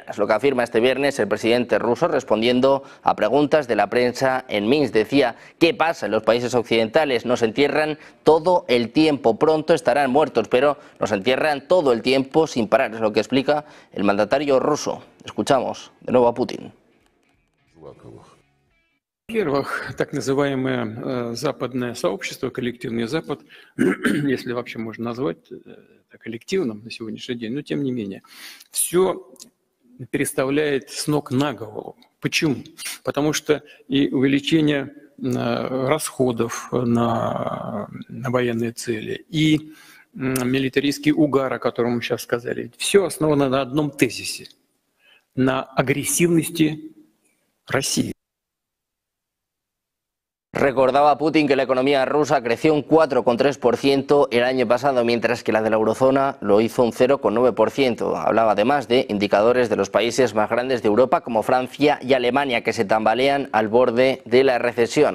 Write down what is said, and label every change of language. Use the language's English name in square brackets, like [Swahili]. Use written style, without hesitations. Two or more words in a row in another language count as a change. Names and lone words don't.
[Spanish] Es lo que afirma este viernes el presidente ruso respondiendo a preguntas de la prensa en Minsk. Decía: ¿qué pasa en los países occidentales? Nos entierran todo el tiempo, pronto estarán muertos, pero nos entierran todo el tiempo sin parar. Es lo que explica el mandatario ruso. Escuchamos de nuevo a Putin. [Russian] Во-первых, так называемое западное сообщество, коллективный Запад, если вообще можно назвать это коллективным на сегодняшний день, но тем не менее, все переставляет с ног на голову. Почему? Потому что и увеличение расходов на военные цели, и милитаристский угар, о котором мы сейчас сказали, все основано на одном тезисе – на агрессивности России. [Spanish] Recordaba Putin que la economía rusa creció un 4,3% el año pasado, mientras que la de la eurozona lo hizo un 0,9%. Hablaba además de indicadores de los países más grandes de Europa, como Francia y Alemania, que se tambalean al borde de la recesión.